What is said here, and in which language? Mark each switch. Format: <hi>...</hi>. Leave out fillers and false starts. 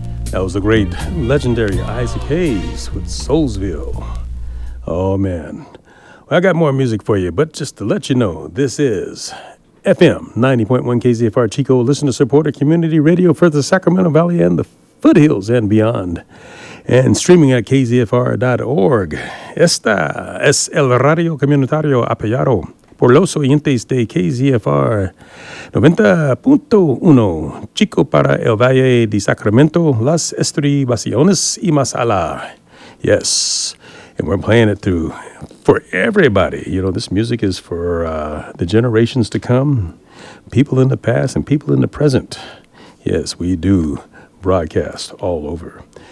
<en>That was the great, legendary Isaac Hayes with Soulsville. Oh man. Well, I got more music for you, but just to let you know, this is FM 90.1 KZFR Chico, listener supporter community radio for the Sacramento Valley and the foothills and beyond. And streaming at kzfr.org.</en> <es>Esta es el radio comunitario apoyado por los oyentes de KZFR 90.1, Chico para el Valle de Sacramento, Las Estribaciones y Masala.</es> <en>Yes, and we're playing it through for everybody. You know, this music is for the generations to come, people in the past and people in the present. Yes, we do broadcast all over.</en>